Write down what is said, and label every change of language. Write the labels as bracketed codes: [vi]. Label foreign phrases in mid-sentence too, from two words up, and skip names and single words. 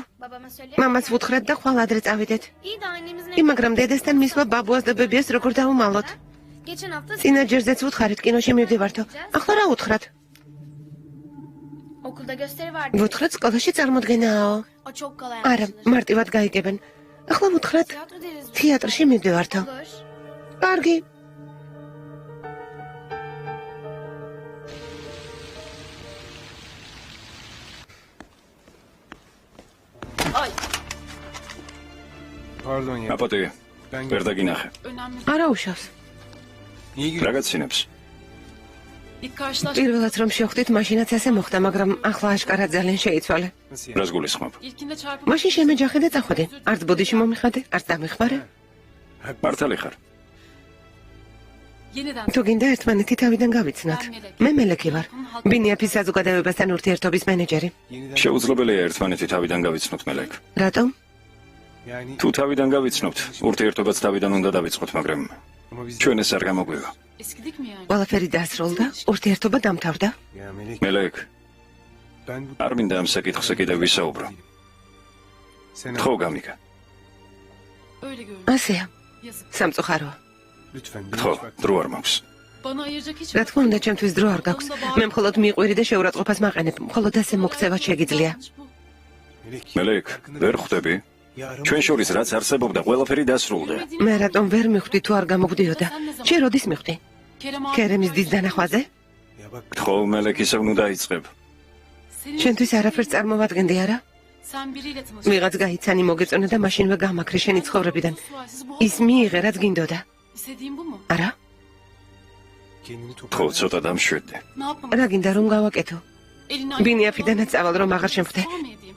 [tr] Babama söyle. [ka] მამას ვუთხრათ და ხვალ ადრე წავიდეთ. [tr] İyi de annemizin... [ka] იმ მაგრამ დედასთან მისვლა ბაბუას და ბებიას როგორ დავუმალოთ? [tr] Geçen hafta... [ka] წინა ჯერზეც ვუთხარით კინოში მივდივართო. ახლა რა უთხრათ? [tr] Okulda gösteri vardı. [ka] ვუთხრათ სკოლაში წარმოდგენაო. [tr] O çok kolay [ka] არა, [tr] anlaşılır. [ka] მარტივად გაიგებენ. ახლა ვუთხრათ [tr] Tiyatro deriz. [ka] თეატრში მივდივართო. [tr] Olur. [ka] კარგი. Ay. [tr] Pardon ya. [ka] აპოტი. ვერ დაგინახე. [tr] Önemli. [ka] არა უშავს. რა გაცინებს? [tr] İlk karşılaş... [ka] პირველად რომ შევხვდით, მაშინაც ასე მოხდა, მაგრამ ახლა აშკარად ძალიან შეიცვალე. რას გულისხმობ? [tr] İlkinde çarpıp... [ka] მაშინ შემეჯახე და წახვედი. არც ბოდიში მომიხადე, არც დამიხმარე. მართალი ხარ? [tr] Yeniden... [ka] თუ გინდა ერთმანეთი თავიდან გავიცნოთ. მე მელექი ვარ. ბინიაფის საზოგადოებასთან ურთიერთობის მენეჯერი. შეუძლებელია ერთმანეთი თავიდან გავიცნოთ მელეკ. რატომ? თუ თავიდან გავიცნობთ, ურთიერთობაც თავიდან უნდა დავიწყოთ, მაგრამ ჩვენ ეს არ გამოგვივა. [tr] Eskidik mi yani? [ka] ყველაფერი დასრულდა, ურთიერთობა დამთავრდა. მელეკ, არ მინდა ამ საკითხზე კიდევ ვისაუბრო. ხო, გამიგა. [tr] Öyle görünüyor. [ka] ასეა. [tr] Yazık. [ka] სამწუხაროა. ხო, დრო არ მაქვს. [tr] Bana ayıracak hiç... [ka] რა თქმა უნდა, ჩემთვის დრო არ გაქვს. მე მხოლოდ მიყვირი და შეურაცხყოფას მაყენებ. მხოლოდ ასე მოქცევა შეგიძლია. მელეკ, ვერ ხვდები? ჩვენ შორის რაც არსებობდა, ყველაფერი დასრულდა. მე რატომ ვერ მიხვდი თუ არ გამოგვდიოდა? შენ როდის მიხვდი? ქერემის დის დანახვაზე? ხო, მელეკ ისე უნდა დაიწყებ. შენთვის არაფერს წარმოვადგენდი არა? [tr] Sen biriyle tanıştın. [ka] ვიღაც გაიცანი მოგეწონა და მაშინვე გამაქრე შენი ცხოვრებიდან. ის მიიღე რაც გინდოდა. [tr] İstediğin bu mu? [ka] არა? ხო, ცოტა დამშვიდდი. [tr] Ne yapmam? [ka] რა გინდა რომ გავაკეთო? [tr] Elinden... [ka] ბინიაფიდანაც წავალ რომ აღარ შემხვდე. [tr] Devam mı edeyim?